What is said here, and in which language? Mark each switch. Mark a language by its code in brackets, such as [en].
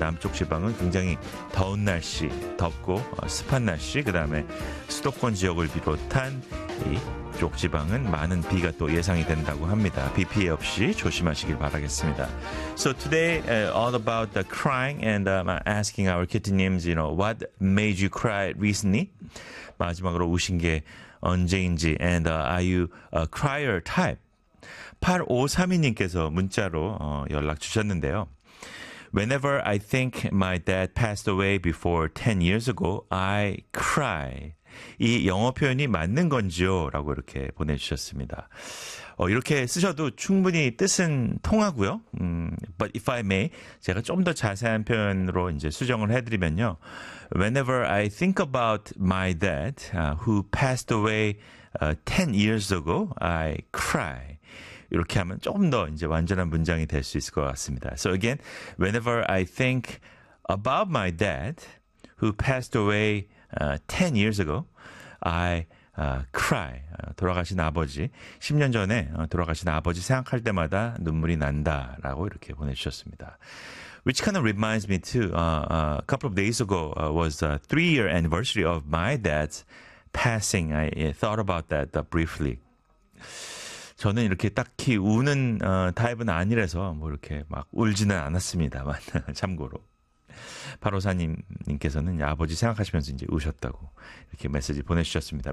[ko] 남쪽 지방은 굉장히 더운 날씨, 덥고 습한 날씨, 그 다음에 수도권 지역을 비롯한 이쪽 지방은 많은 비가 또 예상이 된다고 합니다. 비 피해 없이 조심하시길 바라겠습니다. [en] So today, all about the crying and asking our kittenims, you know, what made you cry recently? [ko] 마지막으로 우신 게 언제인지, [en] and are you a crier type? [ko] 8532님께서 문자로 연락 주셨는데요. [en] Whenever I think my dad passed away before 10 years ago, I cry. [ko] 이 영어 표현이 맞는 건지요? 라고 이렇게 보내주셨습니다. 이렇게 쓰셔도 충분히 뜻은 통하고요. [en] But if I may, [ko] 제가 좀 더 자세한 표현으로 이제 수정을 해드리면요. [en] Whenever I think about my dad who passed away 10 years ago, I cry. [ko] 이렇게 하면 조금 더 이제 완전한 문장이 될 수 있을 것 같습니다. [en] So again, whenever I think about my dad who passed away 10 years ago, I cry. [ko] 돌아가신 아버지, 10년 전에 돌아가신 아버지 생각할 때마다 눈물이 난다라고 이렇게 보내주셨습니다. [en] Which kind of reminds me too, a couple of days ago was the 3-year anniversary of my dad's passing. I thought about that briefly. [ko] 저는 이렇게 딱히 우는 타입은 아니라서 뭐 이렇게 막 울지는 않았습니다만 참고로 바로사님께서는 아버지 생각하시면서 이제 우셨다고 이렇게 메시지 보내주셨습니다.